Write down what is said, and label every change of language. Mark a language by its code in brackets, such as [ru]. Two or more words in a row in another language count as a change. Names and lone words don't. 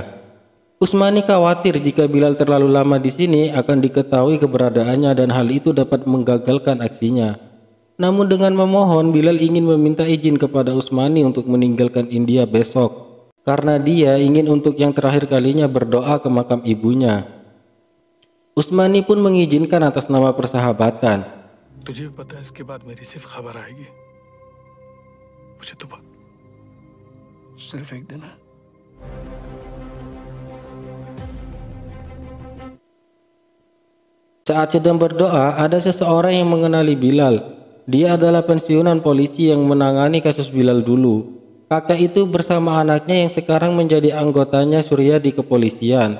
[id] Usmani khawatir jika Bilal terlalu lama di sini akan diketahui keberadaannya dan hal itu dapat menggagalkan aksinya. Namun dengan memohon, Bilal ingin meminta izin kepada Usmani untuk meninggalkan India besok. Karena dia ingin untuk yang terakhir kalinya berdoa ke makam ibunya. Usmani pun mengizinkan atas nama persahabatan. [hi] तुझे पता है इसके बाद मेरी सिर्फ खबर आएगी मुझे तो सिर्फ एक दिन है [id] Saat sedang berdoa, ada seseorang yang mengenali Bilal. Dia adalah pensiunan polisi yang menangani kasus Bilal dulu. Kakak itu bersama anaknya yang sekarang menjadi anggotanya Surya di kepolisian.